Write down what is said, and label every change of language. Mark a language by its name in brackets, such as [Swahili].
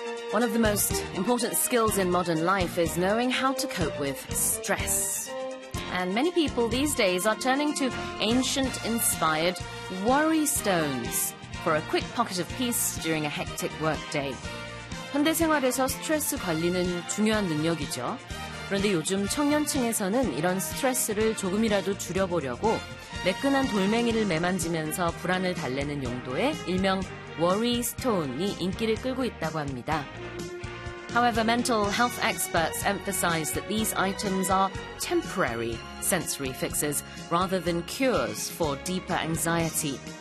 [English] One of the most important skills in modern life is knowing how to cope with stress. And many people these days are turning to ancient-inspired worry stones for a quick pocket of peace during a hectic workday. [Korean] 현대 생활에서 스트레스 관리는 중요한 능력이죠. 그런데 요즘 청년층에서는 이런 스트레스를 조금이라도 줄여보려고 매끈한 돌멩이를 매만지면서 불안을 달래는 용도에 일명 worry stone이 인기를 끌고 있다고 합니다. [English] However, mental health experts emphasize that these items are temporary sensory fixes rather than cures for deeper anxiety.